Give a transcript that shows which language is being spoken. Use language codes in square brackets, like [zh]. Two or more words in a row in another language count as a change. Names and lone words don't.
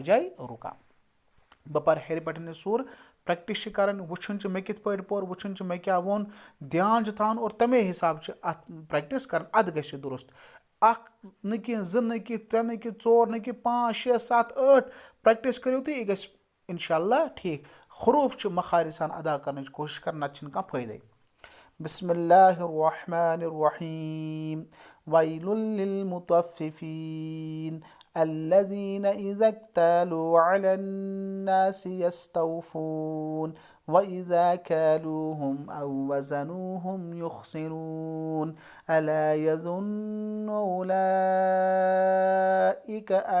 [ks] جایہِ رُکان بہٕ پَرٕ ہیٚرِ پٮ۪ٹھ یہِ سوٗر پرٛٮ۪کٹِس چھِ کَرٕنۍ وٕچھُن چھُ مےٚ کِتھ پٲٹھۍ پوٚر وٕچھُن چھُ مےٚ کیٛاہ ووٚن دھیان چھُ تھاوُن اور تَمے حِساب چھِ اَتھ پرٛٮ۪کٹِس کَرٕنۍ اَدٕ گژھِ یہِ دُرُست اَکھ نہٕ کینٛہہ زٕ نہٕ کینٛہہ ترٛےٚ نہٕ کینٛہہ ژور نہٕ کینٛہہ 5 6 7 8 پرٛٮ۪کٹِس کٔرِو تُہۍ یہِ گژھِ [ar] اِنشاء اللہ [ks] ٹھیٖک حروٗف چھِ مخارِ سان ادا کَرنٕچ کوٗشِش کَرٕنۍ نَتہٕ چھِنہٕ کانٛہہ فٲیدَے [ar] بسم اللہ الرحمن الرحیم ویل للمطففین الذین اذا اکتالوا علی الناس یستوفون وَإِذَا كَالُوهُمْ أَوْ وَزَنُوهُمْ يُخْسِرُونَ أَلَا يَظُنُّ أُولَئِكَ